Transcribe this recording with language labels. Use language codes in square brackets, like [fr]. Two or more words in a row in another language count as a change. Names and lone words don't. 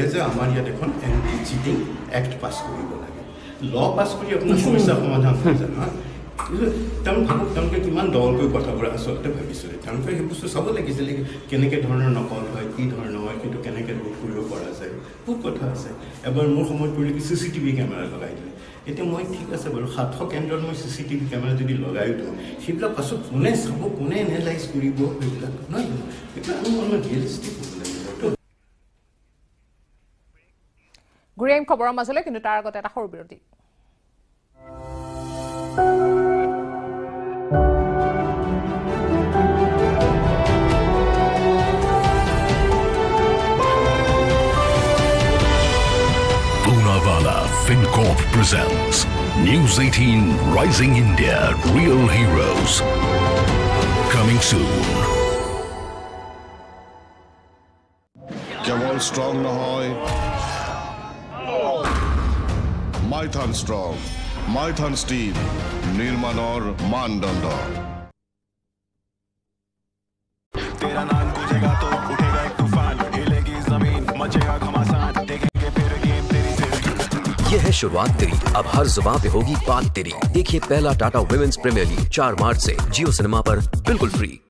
[as] যে আমাৰ ইয়াত এখন [en] anti cheating act [as] পাছ কৰিব লাগে পাছ কৰি আপোনাৰ সমস্যা সমাধান হৈ যায় নহয় তেওঁলোকে কিমান দলকৈ কথাবোৰ আচলতে ভাবিছিলে তেওঁলোকে সেই বস্তু চাব লাগিছিলে কেনেকৈ ধৰণৰ নকল হয় কি ধৰণৰ হয় সেইটো কেনেকৈ ৰোধ কৰিব পৰা যায় বহুত কথা আছে এবাৰ মোৰ সময়ত পৰিলে কি [en] CCTV camera [as] লগাই দিলে এতিয়া মই ঠিক আছে বাৰু 700 কেন্দ্ৰত মই [en] CCTV camera [as] যদি লগাই দিওঁ সেইবিলাক পাছত কোনে চাব কোনে এনালাইজ কৰিব সেইবিলাক নহয় এইটো অলপ ৰিয়েলিষ্টিক হ'ব লাগিব ঘূৰি আহিম খবৰৰ মাজলৈ কিন্তু তাৰ আগতে এটা সৰু বিৰতি [en] FinCorp presents News 18 Rising India Real Heroes. Coming soon. [as] কেৱল ষ্ট্ৰং নহয় মাইথান ষ্ট্ৰং মাইথান ষ্টিল নিৰ্মাণৰ মানদণ্ড [hi] तेरा नाम गुजेगा तो उठेगा एक तूफान हिलेगी जमीन मचेगा घमासान देखेंगे फिर गेम तेरी ये है शुरुआत तेरी अब हर जुबान पे होगी बात तेरी देखिए पहला टाटा वुमेन्स प्रीमियर लीग 4 मार्च से जियो सिनेमा पर बिल्कुल फ्री।